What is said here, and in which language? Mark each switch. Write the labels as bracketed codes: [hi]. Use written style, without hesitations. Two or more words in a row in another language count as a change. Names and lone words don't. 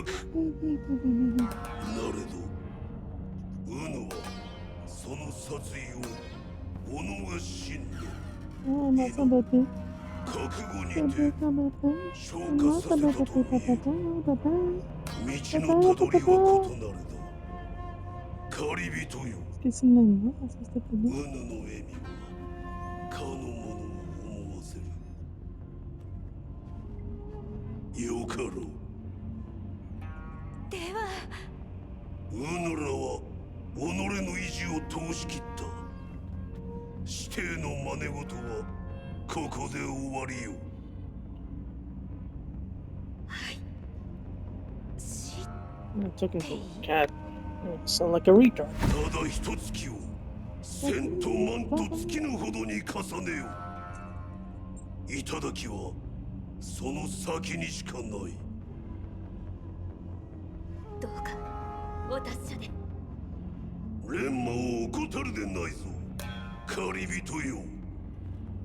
[ja] なれどウヌはその殺意を己が信念覚悟にて消化させたという道のたどりは異なるだ。狩り人よ、 [pt] Esqueci o nome, nossa, você tá [ja] ウヌの笑みはかの者を思わせる。よかろう。ではウヌらは己の意地を通し切った。指定の真似事はここで終わりよ。 [en] I'm talking to a cat. You sound like a retard. [ja] ただ一月を千と万と尽きぬほどに重ねよ。頂きはその先にしかない。どうかお達者で。錬磨を怠るでないぞ、狩り人よ。